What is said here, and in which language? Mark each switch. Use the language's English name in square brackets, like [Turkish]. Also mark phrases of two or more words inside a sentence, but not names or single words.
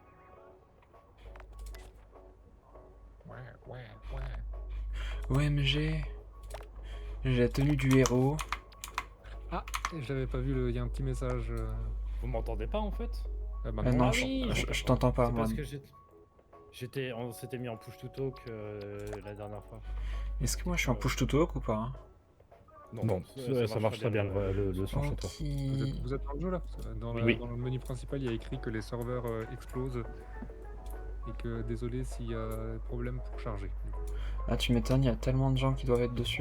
[French] Ouais. OMG. J'ai la tenue du héros. Ah, j'avais pas vu, il y a un petit message. Vous m'entendez pas en fait? Maintenant, Non, Ah je, oui, je t'entends pas C'est moi. parce que on s'était mis en [English] push to talk [French] la dernière fois. Est-ce que moi je suis en [English] push to talk [French] ou pas? Non, ça marche très bien le son chez toi. Ok. vous êtes dans le jeu là? Parce que dans Oui. dans le menu principal, il y a écrit que les serveurs explosent. Et que désolé s'il y a problème pour charger. Du coup. Ah tu m'étonnes, il y a tellement de gens qui doivent être dessus.